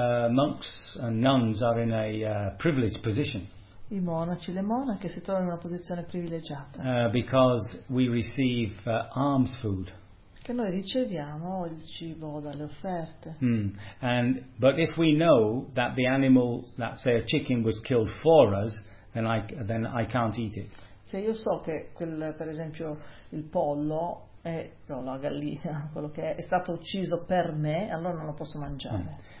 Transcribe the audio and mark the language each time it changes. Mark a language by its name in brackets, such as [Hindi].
[English] Monks and nuns are in a privileged position. [Italian] I monaci, le monache si trovano in una posizione privilegiata. [English] Because we receive alms food. [Italian] Che noi riceviamo il cibo dalle offerte. [English] And but if we know that the animal, that say a chicken was killed for us, then I can't eat it. [Italian] Se io so che quel, per esempio, il pollo è, no, la gallina, quello che è stato ucciso per me, allora non lo posso mangiare.